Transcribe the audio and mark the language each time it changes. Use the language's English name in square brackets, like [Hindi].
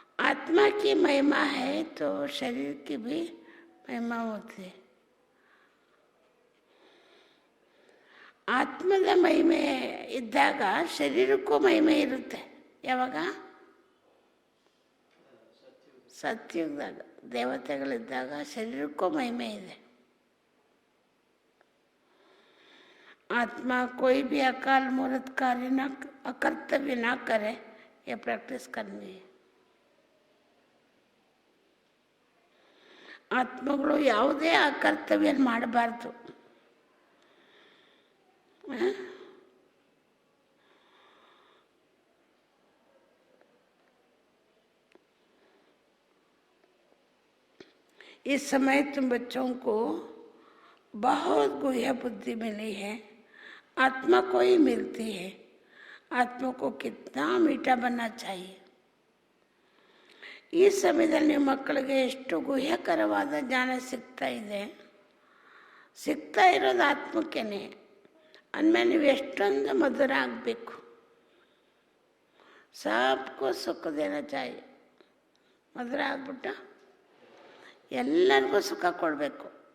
[Hindi] आत्मा की महिमा है तो शरीर की भी महिमा होती है. [Kannada] ಆತ್ಮದ ಮಹಿಮೆ ಇದ್ದಾಗ ಶರೀರಕ್ಕೂ ಮಹಿಮೆ ಇರುತ್ತೆ. ಯಾವಾಗ? ಸತ್ಯುಗದಾಗ. ದೇವತೆಗಳಿದ್ದಾಗ ಶರೀರಕ್ಕೂ ಮಹಿಮೆ ಇದೆ. [Hindi] आत्मा कोई भी अकाल मूर्त कार्य न अकर्तव्य ना करे, ये प्रैक्टिस करनी है. [Kannada] ಆತ್ಮಗಳು ಯಾವುದೇ ಅಕರ್ತವ್ಯ ಮಾಡಬಾರ್ದು. [Hindi] इस समय तुम बच्चों को बहुत गुह्य बुद्धि मिली है. आत्मा को ही मिलती है. आत्मा को कितना मीठा बनना चाहिए. [Kannada] ಈ ಸಮಯದಲ್ಲಿ ಮಕ್ಕಳಿಗೆ ಎಷ್ಟು ಗುಹ್ಯಕರವಾದ ಜ್ಞಾನ ಸಿಗ್ತಾ ಇದೆ. ಸಿಗ್ತಾ ಇರೋದು ಆತ್ಮಕ್ಕೇನೆ. ಅಂದಮೇಲೆ ನೀವು ಎಷ್ಟೊಂದು ಮಧುರ ಆಗಬೇಕು. [Hindi] ಸಬ್ಕೋ ಸುಖ ದೇನಾ ಚಾಹಿಯೆ. [Kannada] ಮಧುರ ಆಗ್ಬಿಟ್ಟು ಎಲ್ಲರಿಗೂ ಸುಖ ಕೊಡಬೇಕು.